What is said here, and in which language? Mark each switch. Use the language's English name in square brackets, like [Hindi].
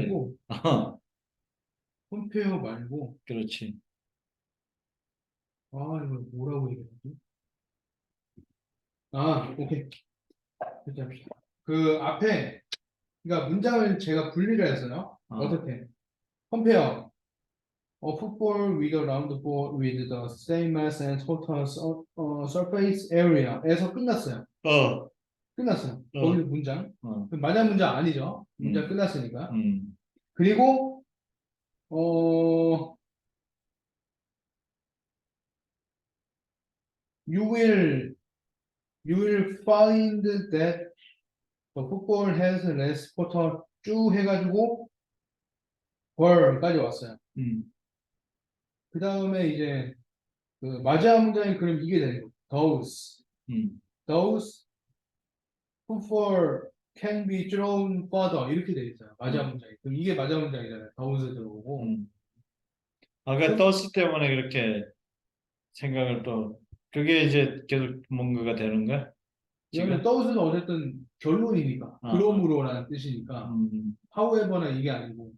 [Korean] 말고, 컴페어 말고, 그렇지. 이거 뭐라고 얘기하지? 아, 오케이. 그렇게 합시다. 그 앞에, 그러니까 문장을 제가 분리를 했어요. 어, 어떻게? [English] compare a football with a round ball with the same mass and total surface area에서 [Korean] 끝났어요. 어, 끝났어요. 어, 거기서 문장. 어, 맞아 문장 아니죠. 문장 음, 끝났으니까. 음, 그리고 어, [English] you will you will find that the football has less total [Korean] 쭉 해가지고 벌까지 왔어요. 음, 그 다음에 이제 그 마지막 문장이 그럼 이게 되는 거예요. 음, [English] Those football can be thrown further [Korean] 이렇게 돼 있어요. 마지막 음, 문장이. 그럼 이게 마지막 문장이잖아요. those 들어오고. 음. 아까 그럼 떴을 때문에 그렇게 생각을 또, 그게 이제 계속 뭔가가 되는 거야? 이거는 지금? those는 어쨌든 결론이니까 아, 아, 그러므로라는 뜻이니까 음, however나 이게 아니고